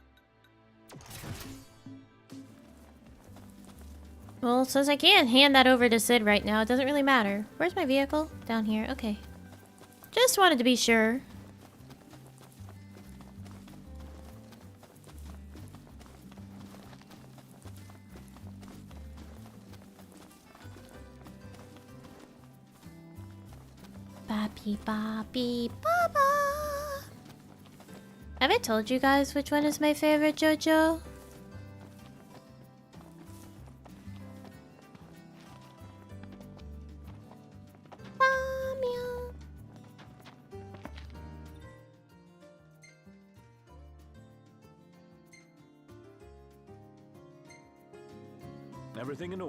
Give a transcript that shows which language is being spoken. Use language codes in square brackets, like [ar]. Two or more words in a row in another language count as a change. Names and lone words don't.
[en] Well, since I can't hand that over to Sid right now, it doesn't really matter. Where's my vehicle? Down here. Okay. Just wanted to be sure. Ba-bee, ba-bee, ba-ba. Have I told you guys which one is my favorite JoJo? Everything in order.